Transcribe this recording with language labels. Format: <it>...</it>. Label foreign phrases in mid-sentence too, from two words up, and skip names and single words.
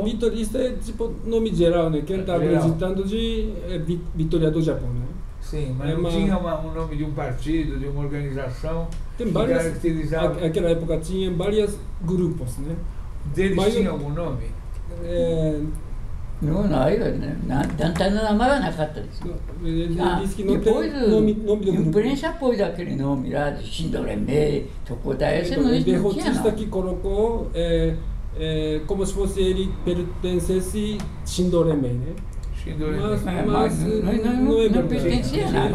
<pt>Vitorista é tipo nome geral, né? Quem está acreditando de vitória do Japão, né? Sim, mas não tinha um nome de um partido, de uma organização. Tem várias. Naquela época tinha vários grupos, né? Deles tinha algum nome? Não,</pt> <ja>団体の名前はなかったですよ。</ja> <pt>Depois a imprensa pôs aquele nome lá de Shindoreme, Tokodai, esse não tinha não. O derrotista que colocou como se fosse ele pertencesse Shindoreme, né? Mas não pertencia nada.</pt>